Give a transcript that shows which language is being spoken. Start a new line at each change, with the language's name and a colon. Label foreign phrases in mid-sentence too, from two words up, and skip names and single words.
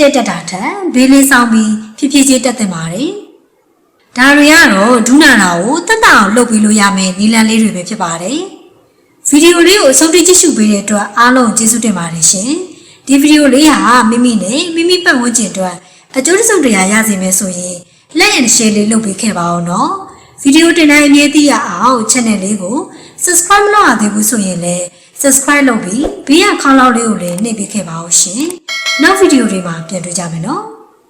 Burmese: တာထက်ဘေးလေးဆောင်ပြီးဖြည်းဖြည်းချင်းတက်သင့်ပါတယ်ဒါတွေကတော့ဒူးနာတာကိုတက်တာအောင်လုပ်ပြီးလို့ရ မယ်နီလန်းလေးတွေပဲဖြစ်ပါတယ်ဗီဒီယိုလေးကိုအဆုံးထိကြည့်ရှုပေးတဲ့အတွက်အားလုံးကျေးဇူးတင်ပါတယ်ရှင်ဒီဗီဒီယိုလေးဟာမိမိနဲ့မိမိပတ်ဝန်းကျင်အတွက်အကျိုးတစ်စုံတရာရစေမယ်ဆိုရင်
English: like and share
Burmese: လေးလုပ်ပေးခဲ့ပါဦးနော်ဗီဒီယိုတင်တိုင်းအမြဲသိရအောင် channel လေးကို subscribe မလုပ်ရသေးဘူးဆိုရင်လည်း subscribe လုပ်ပြီးဘေးကခေါင်းလောက်လေးကိုလည်းနှိပ်ပေးခဲ့ပါဦးရှင်နောက်ဗီဒီယိုတွေမှာပြန်တွေ့ကြမယ်နော်